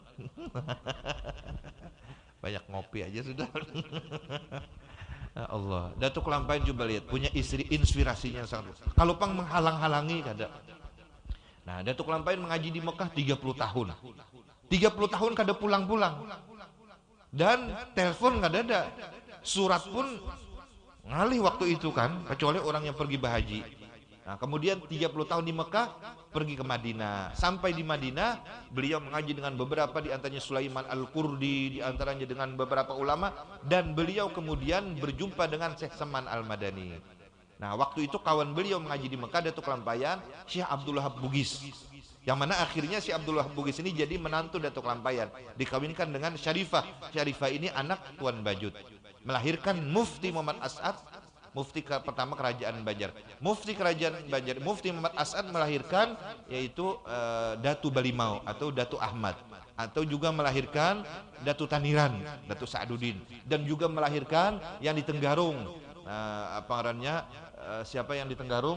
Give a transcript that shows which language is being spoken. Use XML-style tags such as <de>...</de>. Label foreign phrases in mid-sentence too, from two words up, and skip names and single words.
<id>Banyak ngopi aja sudah. Allah. Datuk Kelampaian coba lihat punya istri inspirasinya sangat. Kalau pang menghalang-halangi kada. Nah, Datuk Lampayan mengaji di Mekah 30 tahun. 30 tahun kada pulang-pulang. Dan telepon nggak ada. Surat pun ngalih waktu itu kan, kecuali orang yang pergi berhaji. Nah, kemudian 30 tahun di Mekah, pergi ke Madinah. Sampai di Madinah, beliau mengaji dengan beberapa, di antaranya Sulaiman Al-Qurdi, di antaranya dengan beberapa ulama, dan beliau kemudian berjumpa dengan Syekh Saman Al-Madani. Nah, waktu itu kawan beliau mengaji di Mekah, Datuk Lampayan, Syekh Abdul Wahab Bugis. Yang mana akhirnya Syekh Abdul Wahab Bugis ini jadi menantu Datuk Lampayan, dikawinkan dengan Syarifah. Syarifah ini anak Tuan Bajut, melahirkan Mufti Muhammad As'ad, Mufti pertama Kerajaan Banjar. Mufti Kerajaan Banjar, Mufti Muhammad As'ad melahirkan yaitu Datu Balimau atau Datu Ahmad, atau juga melahirkan Datu Taniran, Datu Sa'duddin, dan juga melahirkan yang di Tenggarung, apa ngarannya, siapa yang di Tenggarung?</id>